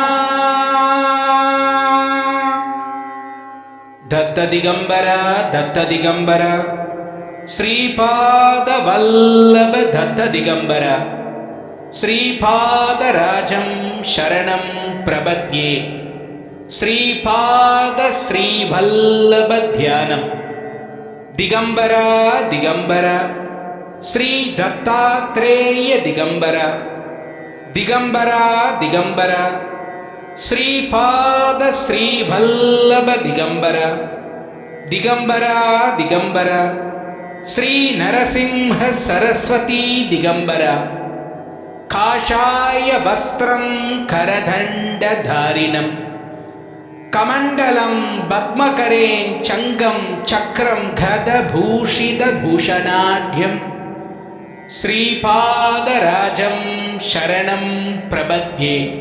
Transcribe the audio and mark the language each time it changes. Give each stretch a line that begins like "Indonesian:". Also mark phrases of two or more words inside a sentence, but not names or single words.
Sanskrit: दत्त दिगंबर श्रीपाद वल्लभ दत्त दिगंबर श्रीपादराजं शरणं प्रपद्ये. श्रीपाद श्रीवल्लभ ध्यानम्. दिगंबर दिगंबर श्री दत्तात्रेय दिगंबर दिगंबर दिगंबर श्रीपाद श्रीवल्लभ दिगंबर दिगंबर दिगंबर श्री नरसिंह सरस्वती दिगंबर. काषाय वस्त्रं करदण्डधारिणं कमण्डलं पद्मकरें चङ्गं चक्रं गदभूषितभूषणाढ्यं श्रीपादराजं शरणं प्रपद्ये.